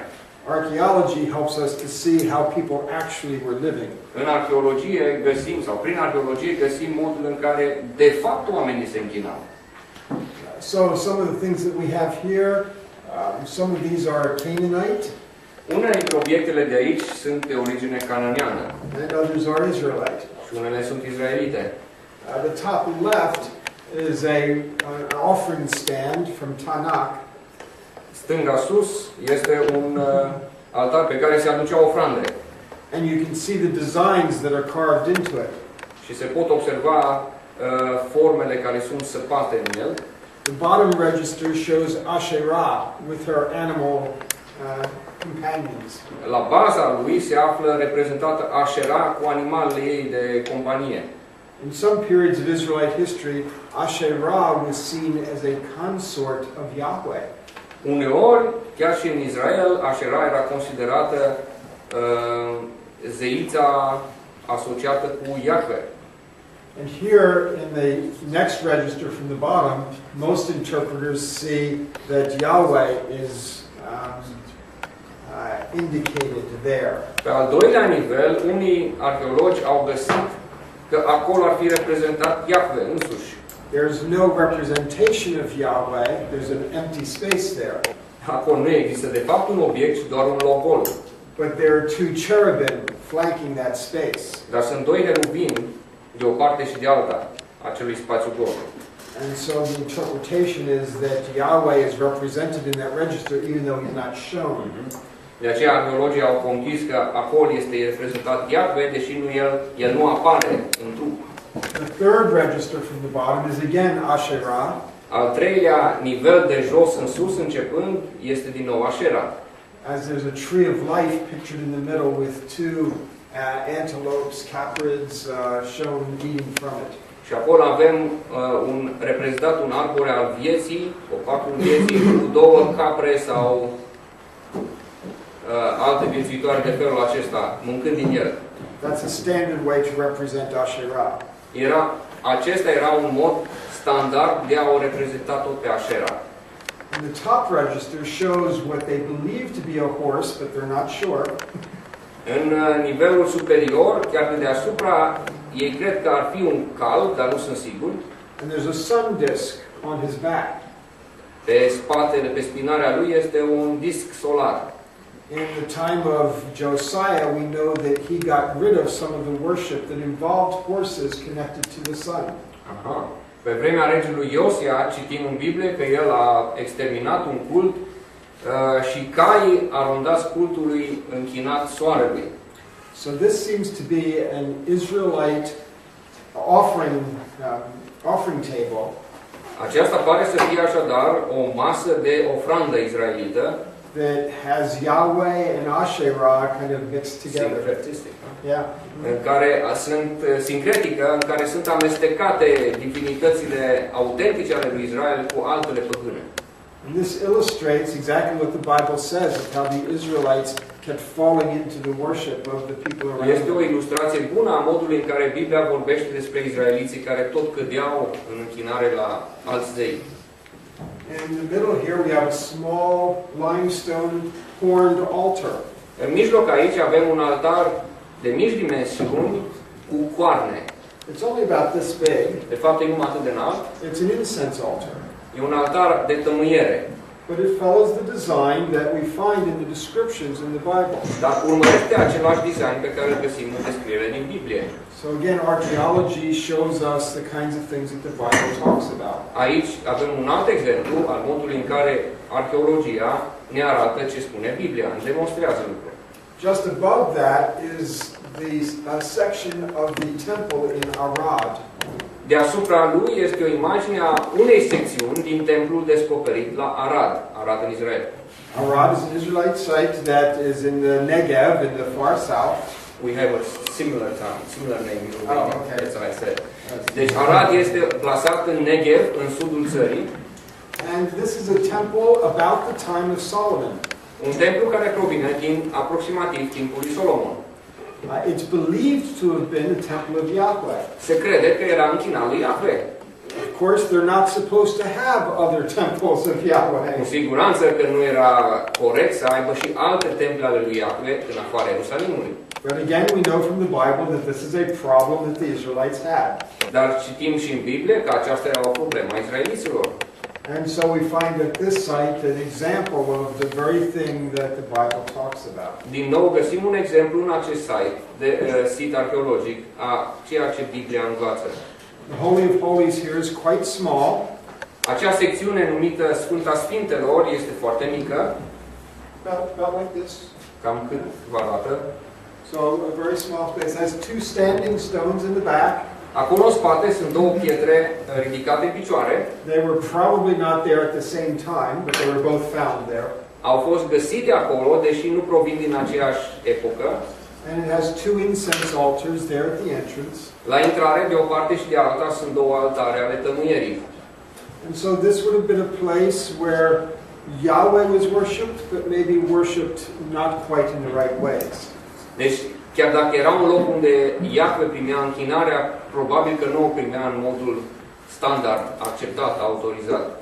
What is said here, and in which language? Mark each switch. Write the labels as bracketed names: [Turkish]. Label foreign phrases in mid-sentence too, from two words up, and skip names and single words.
[English] Arheologie helps us to see how people actually were living. [Romanian] În arheologie găsim, sau prin arheologie găsim modul în care de fapt oamenii se închinau. [English] So some of the things that we have here, some of these are Canaanite. [Romanian] Unele dintre obiectele de aici sunt de origine cananeană. [English] And others are Israelite. [Romanian] Și unele sunt izraelite. [English] The top left is an offering stand from Tanakh. [Romanian] Stânga sus este un altar pe care se aduceau ofrande. [English] And you can see the designs that are carved into it. [Romanian] Și se pot observa formele care sunt săpate în el. [English] The bottom register shows Asherah with her animal companions. [Romanian] La baza lui se află reprezentată Asherah cu animalele ei de companie. [English] In some periods of Israelite history, Asherah was seen as a consort of Yahweh. [Romanian] Uneori, chiar și în Israel, Asherah era considerată zeița asociată cu Yahweh. [English] And here, in the next register from the bottom, most interpreters see that Yahweh is indicated there. [Romanian] Pe al doilea nivel, unii arheologi au găsit că acolo ar fi reprezentat Yahweh însuși. [English] There's no representation of Yahweh, there's an empty space there. [Romanian] Acolo nu există de fapt un obiect, ci doar un loc gol. [English] But there are two cherubim flanking that space. [Romanian] Dar sunt doi heruvimi de o parte și de alta acelui spațiu gol. [English] And so the interpretation is that Yahweh is represented in that register even though he's not shown. [Romanian] De aceea arheologii au conchis că acolo este reprezentat Yahweh, deși el nu apare în trup. [English] The third register from the bottom is again Asherah. [Romanian] Al treilea nivel de jos în sus începând este din nou Asherah. [English] As there's a tree of life pictured in the middle with two antelopes, caprids shown eating from it. [Romanian] Și acolo avem reprezentat un arbore al vieții, copacul vieții, cu două capre sau alte viețuitoare de felul acesta, mâncând din el. [English] That's a standard way to represent Asherah. [Romanian] Acesta era un mod standard de a o reprezenta tot pe Asherah. [English] And the top register shows what they believe to be a horse, but they're not sure. [Romanian] În nivelul superior, chiar de deasupra, ei cred că ar fi un cal, dar nu sunt siguri. [English] And there's a sun disk on his back. [Romanian] Pe spatele, pe spinarea lui este un disc solar. [English] In the time of Josiah, we know that he got rid of some of the worship that involved horses connected to the sun. Aha. [Romanian] Pe vremea regelui Iosia, citim în Biblie că el a exterminat un cult și caii arondați cultului închinat soarelui. [English] So this seems to be an Israelite offering table. [Romanian] Aceasta pare să fie așadar o masă de ofrandă izraelită [English] that has Yahweh and Asherah kind of mixed together. Yeah. [Romanian] În care sunt sincretică, în care sunt amestecate divinitățile autentice ale lui Israel cu altele păgâne. [English] And this illustrates exactly what the Bible says of how the Israelites kept falling into the worship of the people around [Romanian] Este o [English] them. [Romanian] ilustrație bună a modului în care Biblia vorbește despre izraeliții care tot cădeau în închinare la alți zei. [English] In the middle here we have a small limestone horned altar. [Romanian] În mijloc aici avem un altar de mici dimensiuni cu coarne. [English] It's only about this big. [Romanian] De fapt, e numai atât de înalt. [English] It's an incense altar. [Romanian] E un altar de tămâiere. [English] But it follows the design that we find in the descriptions in the Bible. [Romanian] Dar urmărește același design pe care îl găsim în descriere din Biblie. [English] So again, archaeology shows us the kinds of things that the Bible talks about. [Romanian] Aici avem un alt exemplu al modului în care arheologia ne arată ce spune Biblia, îmi demonstrează lucruri. [English] Just above that is the section of the temple in Arad. [Romanian] Deasupra lui este o imagine a unei secțiuni din templul descoperit la Arad, Arad în Israel. [English] Arad is an Israelite site that is in the Negev in the far south. We have a similar town, similar name in Romania. Oh, okay. That's what I said. [Romanian] Deci Arad este plasat în Negev, în sudul țării. [English] And this is a temple about the time of Solomon. [Romanian] Un templu care provine din aproximativ timpul lui Solomon. [English] It's believed to have been the temple of Yahweh. [Romanian] Se crede că era închinat lui Yahweh. [English] Of course, they're not supposed to have other temples of Yahweh. [Romanian] Cu siguranță că nu era corect să aibă și alte temple ale lui Yahweh în afara Ierusalimului. [English] But again, we know from the Bible that this is a problem that the Israelites had. [Romanian] Dar citim și în Biblie că aceasta era o problemă a israeliților. [English] And so we find at this site an example of the very thing that the Bible talks about. [Romanian] Din nou găsim un exemplu în acest sit arheologic a ceea ce Biblia învață. [English] The Holy of Holies here is quite small. [Romanian] Acea secțiune numită Sfânta Sfintelor este foarte mică, [English] About like this. [Romanian] cam cât vă arată. [English] So a very small space. It has two standing stones in the back. [Romanian] Acolo în spate sunt două pietre ridicate în picioare. [English] They were probably not there at the same time, but they were both found there. [Romanian] Au fost găsite acolo, deși nu provin din aceeași epocă. [English] And it has two incense altars there at the entrance. [Romanian] La intrare, de o parte și de alta, sunt două altare ale tămâierii. [English] And so this would have been a place where Yahweh was worshipped, but maybe worshipped not quite in the right ways. [Romanian] Deci, chiar dacă era un loc unde Iahve primea închinarea, probabil că nu o primea în modul standard, acceptat, autorizat.